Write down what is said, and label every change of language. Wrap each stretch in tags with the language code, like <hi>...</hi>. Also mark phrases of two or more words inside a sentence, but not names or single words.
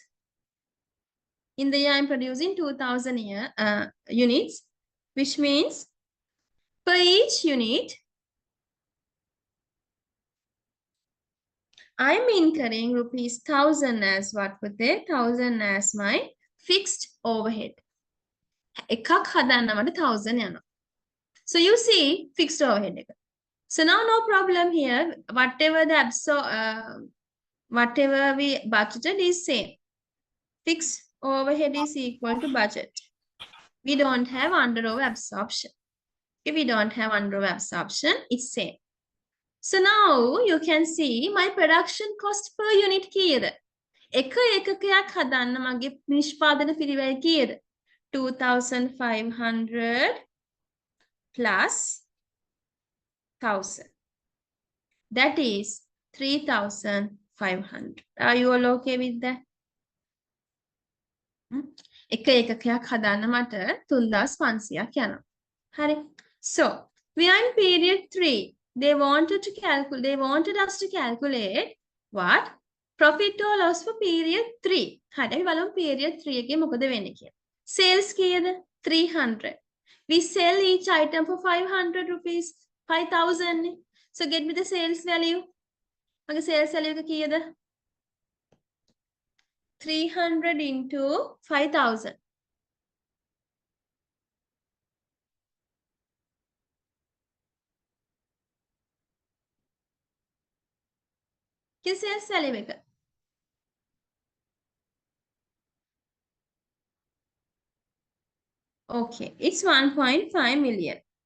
<en>In the year I'm producing 2,000 units, which means per each unit, I'm incurring rupees 1,000 as what with it, 1,000 as my fixed overhead.</en> <si>එකක් හදන්න මට 1,000 යනවා.</si> <en>So you see fixed overhead. So now no problem here. Whatever we budgeted is same. Fixed overhead is equal to budget. We don't have under absorption. If we don't have under absorption, it's same. So now you can see my production cost per unit kiyada.</en> <si>එක එකකයක් හදන්න මගේ නිෂ්පාදන පිරිවැය කීයද?</si> <en>2,500 plus 1,000. That is 3,500. Are you all okay with that?</en> <si>එක එකකයක් හදන්න මට 3,500ක් යනවා. හරි.</si> <en>So We are in period 3. They wanted us to calculate what? Profit or loss for period 3.</en> <si>හරි බලමු period 3 එකේ මොකද වෙන්නේ කියලා. Sales කීයද?</si> <en>300. We sell each item for 500 rupees. 5,000. So get me the sales value.</en> <si>මගේ</si> <en>sales value</en> <si>එක කීයද? 300 into 5,000. Kya</si> <en>sales value</en> <si>එක?</si> <en>Okay, it's 1.5 million.</en>